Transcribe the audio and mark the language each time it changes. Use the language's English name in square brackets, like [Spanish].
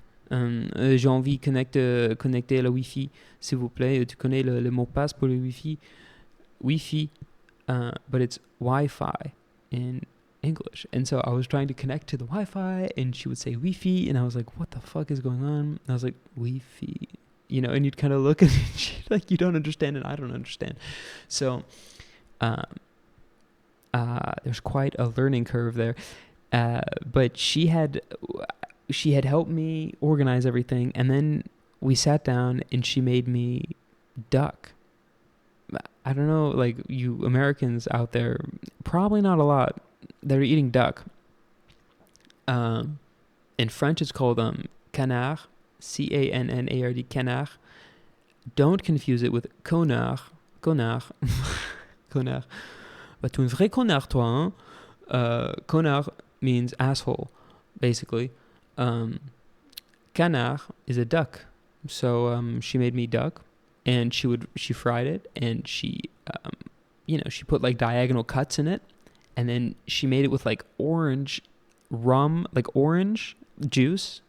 [French] J'ai envie connecter à la Wi-Fi, s'il vous plaît. Tu connais le mot de passe pour le Wi-Fi? [English] Wi-Fi, but it's Wi-Fi in English. And so I was trying to connect to the Wi-Fi, and she would say Wi-Fi, and I was like, what the fuck is going on? And I was like, Wi-Fi, you know, and you'd kind of look at it, like, you don't understand, and I don't understand. So there's quite a learning curve there. But she had helped me organize everything, and then we sat down and she made me duck. I don't know, like, you Americans out there, probably not a lot that are eating duck. In French it's called canard, C-A-N-N-A-R-D, canard. Don't confuse it with connard. [French] Connard. Bah, tu es un vrai connard, toi, hein? [English] Connard means asshole, basically. Canard is a duck. So she made me duck, and she fried it, and she she put like diagonal cuts in it, and then she made it with like orange rum, like orange juice.